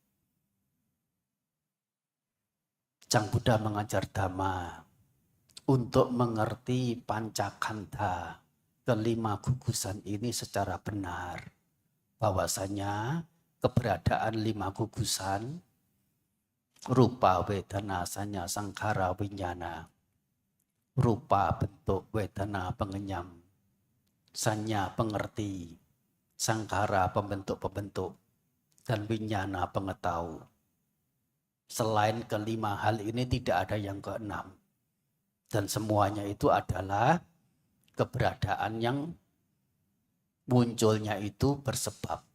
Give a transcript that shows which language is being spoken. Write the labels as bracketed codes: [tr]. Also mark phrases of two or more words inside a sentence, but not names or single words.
[id] Sang Buddha mengajar Dhamma untuk mengerti pancakandha, kelima gugusan ini secara benar. Bahwasanya keberadaan 5 gugusan, [pi] rupa, wedana, sanya, sankhara, winyana. [id] Rupa, bentuk, wedana, pengenyam, sanya, pengerti, sankhara, pembentuk-pembentuk, dan winyana, pengetahu. Selain kelima hal ini tidak ada yang keenam. Dan semuanya itu adalah keberadaan yang munculnya itu bersebab.